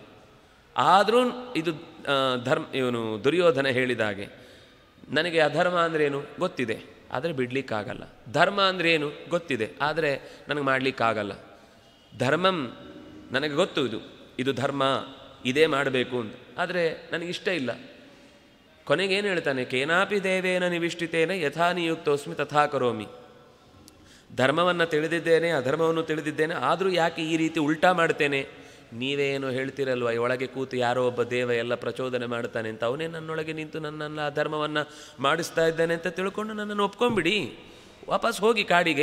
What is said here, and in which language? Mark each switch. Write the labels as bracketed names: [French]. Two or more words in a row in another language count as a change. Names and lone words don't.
[Kannada] ಆದರೂ ಇದು ಇವನು ದುರ್ಯೋಧನ ಹೇಳಿದ ಹಾಗೆ, ನನಗೆ ಅಧರ್ಮ ಅಂದ್ರೇನು ಗೊತ್ತಿದೆ, ಆದರೆ ಬಿಡಲಿಕ್ಕಾಗಲ್ಲ. ಧರ್ಮ ಅಂದ್ರೇನು ಗೊತ್ತಿದೆ, ಆದರೆ ನನಗೆ ಮಾಡಲಿಕ್ಕಾಗಲ್ಲ. ಧರ್ಮಂ ನನಗೆ ಗೊತ್ತು, ಇದು ಧರ್ಮ, ಇದೇ ಮಾಡಬೇಕು ಅಂತ, ಆದರೆ ನನಗಿಷ್ಟ ಇಲ್ಲ. ಕೊನೆಗೇನು ಹೇಳ್ತಾನೆ? [Sanskrit] ಕೇನಾಪಿ ದೇವೇನ ನಿವಿಷ್ಟಿತೇನೆ ಯಥಾ ನಿಯುಕ್ತೋಸ್ಮಿ ತಥಾ ಕರೋಮಿ. [Kannada] ಧರ್ಮವನ್ನು ತಿಳಿದಿದ್ದೇನೆ, ಅಧರ್ಮವನ್ನು ತಿಳಿದಿದ್ದೇನೆ, ಆದರೂ ಯಾಕೆ ಈ ರೀತಿ ಉಲ್ಟಾ ಮಾಡ್ತೇನೆ? ನೀವೇನು ಹೇಳ್ತಿರಲ್ವ, ಒಳಗೆ ಕೂತು ಯಾರೋ ಒಬ್ಬ ದೇವ ಎಲ್ಲ ಪ್ರಚೋದನೆ ಮಾಡ್ತಾನೆ ಅಂತ, ಅವನೇ ನನ್ನೊಳಗೆ ನಿಂತು ನನ್ನೆಲ್ಲ ಅಧರ್ಮವನ್ನು ಮಾಡಿಸ್ತಾ ಇದ್ದಾನೆ ಅಂತ ತಿಳ್ಕೊಂಡು ನನ್ನನ್ನು ಒಪ್ಕೊಂಬಿಡಿ, ವಾಪಸ್ ಹೋಗಿ ಕಾಡಿಗೆ.